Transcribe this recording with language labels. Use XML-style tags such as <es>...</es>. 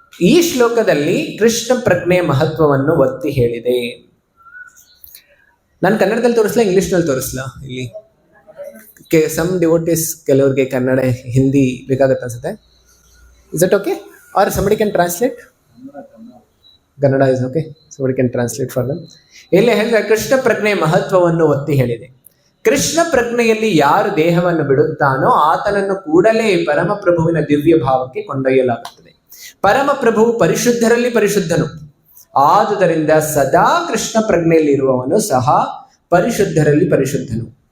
<kn>ಈ ಶ್ಲೋಕದಲ್ಲಿ ಕೃಷ್ಣ ಪ್ರಜ್ಞೆಯ ಮಹತ್ವವನ್ನು ಒತ್ತಿ ಹೇಳಿದೆ. ನಾನು ಕನ್ನಡದಲ್ಲಿ ತೋರಿಸ್ಲಾ, ಇಂಗ್ಲಿಷ್ನಲ್ಲಿ ತೋರಿಸ್ಲಾ? ಇಲ್ಲಿ</kn> <en>some devotees,</en> <kn>ಕೆಲವ್ರಿಗೆ ಕನ್ನಡ ಹಿಂದಿ ಬೇಕಾಗತ್ತೆ ಅನ್ಸುತ್ತೆ.</kn> <en>Is it okay? Or somebody can translate? Kannada is okay, somebody can translate for them.</en> <kn>ಇಲ್ಲಿ ಹೇಳಿದ್ರೆ ಕೃಷ್ಣ ಪ್ರಜ್ಞೆಯ ಮಹತ್ವವನ್ನು ಒತ್ತಿ ಹೇಳಿದೆ. ಕೃಷ್ಣ ಪ್ರಜ್ಞೆಯಲ್ಲಿ ಯಾರು ದೇಹವನ್ನು ಬಿಡುತ್ತಾನೋ ಆತನನ್ನು ಕೂಡಲೇ ಪರಮಪ್ರಭುವಿನ ದಿವ್ಯ ಭಾವಕ್ಕೆ ಕೊಂಡೊಯ್ಯಲಾಗುತ್ತದೆ. ಪರಮಪ್ರಭು ಪರಿಶುದ್ಧರಲ್ಲಿ ಪರಿಶುದ್ಧನು, ಆದುದರಿಂದ ಸದಾ ಕೃಷ್ಣ ಪ್ರಜ್ಞೆಯಲ್ಲಿ ಇರುವವನು ಸಹ ಪರಿಶುದ್ಧರಲ್ಲಿ ಪರಿಶುದ್ಧನು.</kn>